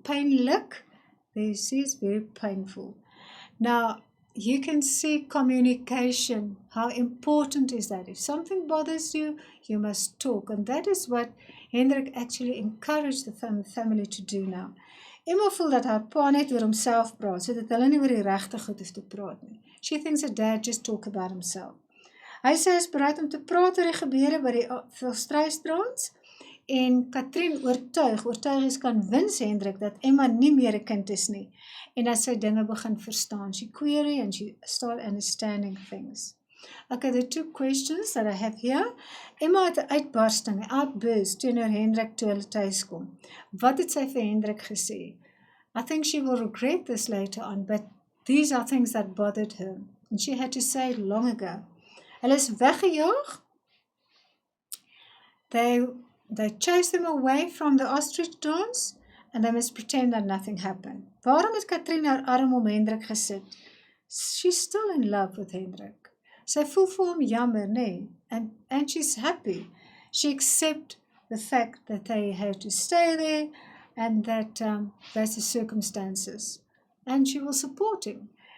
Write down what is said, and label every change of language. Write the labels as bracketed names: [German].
[English] Pynlik, they say it's very painful. Now, you can see communication, how important is that? If something bothers you, you must talk, and that is what Hendrik actually encouraged the family to do now. [Afrikaans] Emma voel dat haar pa net oor homself praat, so dat hulle nie oor die regte goed hoef te praat nie. [English] She thinks her dad just talk about himself. [Afrikaans] Hy sê hy is bereid om te praat oor die gebeure by die Volstruisdans, en Katrien oortuig is convince Hendrik dat Emma nie meer 'n kind is nie, en dat sy dinge begin verstaan. [English] She query and she start understanding things. Okay, the 2 questions that I have here. [Afrikaans] Emma het 'n uitbarsting, 'n outburst teenoor Hendrik toe hulle tuis kom. Wat het sy vir Hendrik gesê? [English] I think she will regret this later on, but these are things that bothered her, and she had to say it long ago. [Afrikaans] Hulle is weggejaag. [English] They chased them away from the ostrich dance, and they must pretend that nothing happened. [Afrikaans] Waarom het Katrien haar arm om Hendrik gesit? [English] She's still in love with Hendrik. [Afrikaans] Sy voel vir hom jammer, nee, [English] and she's happy. She accepts the fact that they have to stay there, and that that's the circumstances. And she will support him.